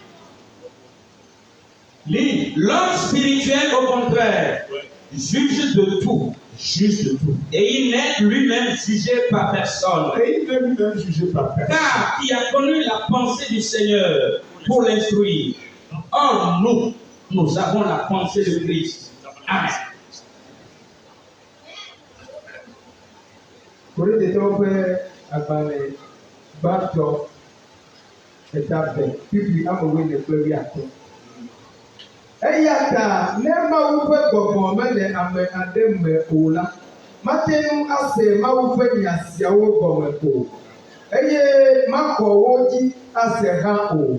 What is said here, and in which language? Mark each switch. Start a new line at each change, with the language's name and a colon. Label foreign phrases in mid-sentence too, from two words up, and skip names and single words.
French: L'homme spirituel, au contraire, juge de tout. Juge de tout. Et il n'est lui-même jugé par personne. Et il n'est lui-même jugé par personne. Car qui a connu la pensée du Seigneur pour l'instruire. Or, nous, Nous avons la pensée de Christ. Amen.
Ewe: Korinthitɔwo ƒe agbalẽ gbãtɔ etapɛ fifli amewone kple wuiatɔ̃. Eya ta ne Mawu ƒe gbɔgbɔ mele ame aɖe me o la, mate ŋu ase Mawu ƒe nya siawo gɔme o, eye makɔ wo dzi ase hã o.